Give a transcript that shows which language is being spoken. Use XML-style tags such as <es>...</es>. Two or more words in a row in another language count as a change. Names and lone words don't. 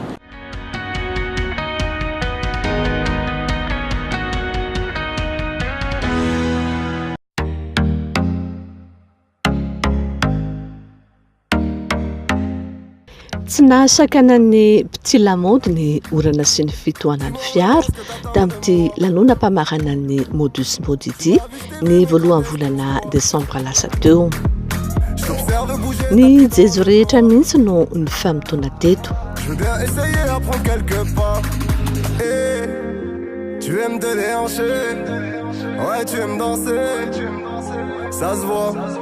<mg>Tsy nahasakana ny petit lamaody ny orana sy ny fitohanan'ny fiara tamin'ity lanonam-pamarana ny Modus Mode ity ny voalohan'ny volana desambra lasa teo. Ny jejo rehetra mihitsy no ny famitona teto.</mg> <fr>Tu aimes te déhancher, ouais tu aimes danser, ça se voit.</fr>